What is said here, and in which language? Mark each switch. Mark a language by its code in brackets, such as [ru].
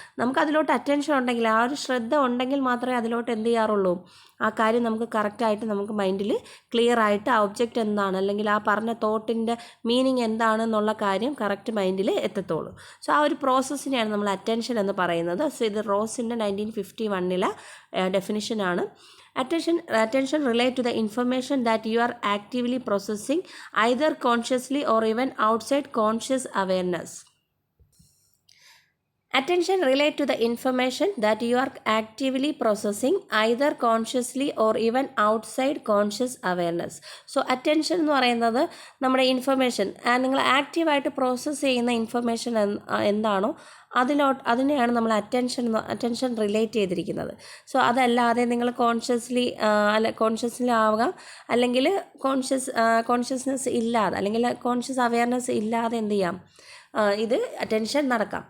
[ml] നമുക്ക് അതിലോട്ട് അറ്റൻഷൻ ഉണ്ടെങ്കിൽ, ആ ഒരു ശ്രദ്ധ ഉണ്ടെങ്കിൽ മാത്രമേ അതിലോട്ട് എന്ത് ചെയ്യാറുള്ളൂ, ആ കാര്യം നമുക്ക് കറക്റ്റായിട്ട് നമുക്ക് മൈൻഡിൽ ക്ലിയർ ആയിട്ട് ആ ഒബ്ജക്റ്റ് എന്താണ് അല്ലെങ്കിൽ ആ പറഞ്ഞ തോട്ടിൻ്റെ മീനിങ് എന്താണെന്നുള്ള കാര്യം കറക്റ്റ് മൈൻഡിൽ എത്തത്തുള്ളൂ. സോ ആ ഒരു പ്രോസസ്സിനെയാണ് നമ്മൾ അറ്റൻഷൻ എന്ന് പറയുന്നത്. സോ ഇത് റോസിൻ്റെ 1951 ഡെഫിനിഷനാണ്. [en] Attention relate to the information that you are actively processing, either consciously or even outside conscious awareness. Attention relate to the information that you are actively processing, either consciously or even outside conscious awareness. [ml] So attention എന്ന് പറയുന്നത് നമ്മുടെ information, നിങ്ങൾ ആക്റ്റീവായിട്ട് process ചെയ്യുന്ന information എന്താണോ അതിനെയാണ് നമ്മൾ attention relate ചെയ്തിരിക്കുന്നത്. സോ അതല്ലാതെ നിങ്ങൾ കോൺഷ്യസ്ലി ആവുക, അല്ലെങ്കിൽ കോൺഷ്യസ്നെസ് ഇല്ലാതെ, അല്ലെങ്കിൽ കോൺഷ്യസ് അവയർനെസ് ഇല്ലാതെ എന്ത് ചെയ്യാം, ഇത് അറ്റൻഷൻ നടക്കാം.